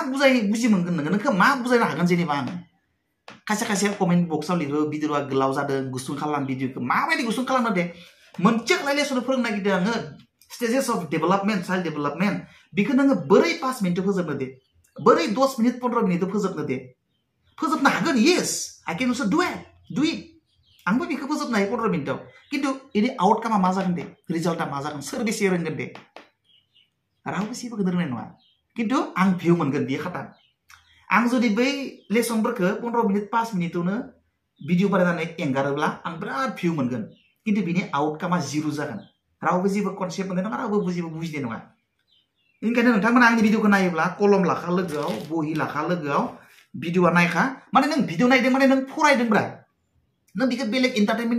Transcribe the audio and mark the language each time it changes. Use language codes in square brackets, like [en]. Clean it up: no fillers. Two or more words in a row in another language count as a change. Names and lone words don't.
[brx] बुजि मोनगोन नोंखौ मा बुजायनो हागोन जेनेबा आङो खायसे कमेन्ट बक्सआव लिरो भिडिअआ गोलाव जादों गुसुं खालाम भिडिअखौ माबायदि गुसुं खालामनो दे मोनसे लेसन फोरोंनो नागिरदों आङो [en] stages of development child development [brx] बेखौ नोङो बोरै 5 मिनिटआव फोजोबनो दे बोरै 10 मिनिट 15 मिनिटआव फोजोबनो हागोन [en] yes I can also do it [brx] आंबो बेखौ फोजोबनो हायो 15 मिनिटआव खिन्थु इनि आउटकामा मा जागोन दे रिजाल्टआ मा जागोन सोर बेसे रोंगोन दे रावबो जेबो रोंनाय नङा किन्तु आं भिउ मोनगोन बियो खाटा आं जुदि बै लेसनफोरखौ 15 मिनिट 5 मिनिटआवनो भिडिअ बानायनानै एंगारोब्ला आं बिराद भिउ मोनगोन किन्तु बिनि आउटकामा जिर' जागोन रावबो जेबो कनसेप्ट मोननाय नङा रावबो बुजिनाय नङा ओंखायनो नोंथांमोना आंनि भिडिअखौ नायोब्ला कलम लाखा लोगोआव बहि लाखा लोगोआव भिडिअआ नायखा माने नों भिडिअ नायदों माने नों फरायदोंब्रा नों बिखौ बेलेग एन्टारटेनमेन्टनि